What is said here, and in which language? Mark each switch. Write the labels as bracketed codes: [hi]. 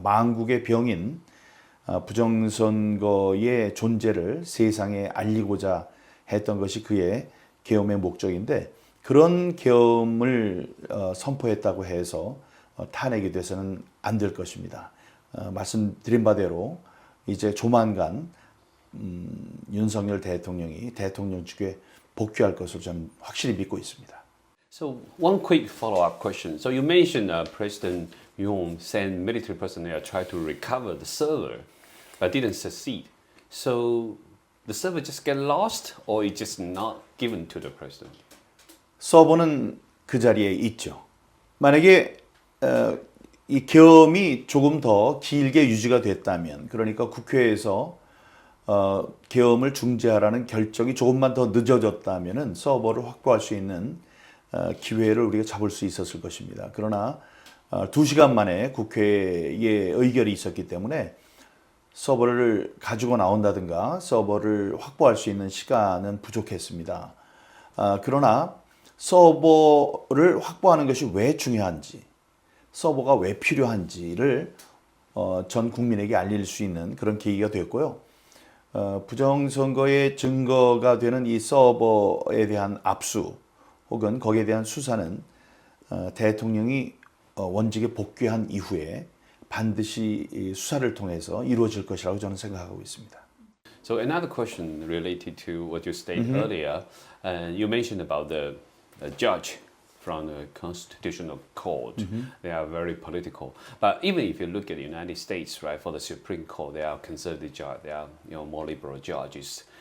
[ko] 만국의 병인 부정선거의 존재를 세상에 알리고자 했던 것이 그의 계엄의 목적인데 그런 계엄을 선포했다고 해서 탄핵이 돼서는 안 될 것입니다. 말씀드린 바대로 이제 조만간 윤석열 대통령이 대통령직에 복귀할 것을 저는 확실히 믿고 있습니다. [en] So one quick follow-up question. So you mentioned President Yoon sent military personnel try to recover the server, but didn't succeed. So the server just get lost, or it just not given to the president? [ko] 서버는 그 자리에 있죠. 만약에 이 계엄이 조금 더 길게 유지가 됐다면, 그러니까 국회에서 계엄을 중지하라는 결정이 조금만 더 늦어졌다면은 서버를 확보할 수 있는 기회를 우리가 잡을 수 있었을 것입니다. 그러나 2시간 만에 국회에 의결이 있었기 때문에 서버를 가지고 나온다든가 서버를 확보할 수 있는 시간은 부족했습니다. 그러나 서버를 확보하는 것이 왜 중요한지, 서버가 왜 필요한지를 전 국민에게 알릴 수 있는 그런 계기가 되었고요. 부정선거의 증거가 되는 이 서버에 대한 압수 혹은 거기에 대한 수사는 대통령이 원직에 복귀한 이후에 반드시 수사를 통해서 이루어질 것이라고 저는 생각하고 있습니다. [en] So another question related to what you stated earlier, you mentioned about the judge from the Constitutional Court. They are very political. But even if you look at the United States, right, for the Supreme Court, they are conservative judges, they are more liberal judges.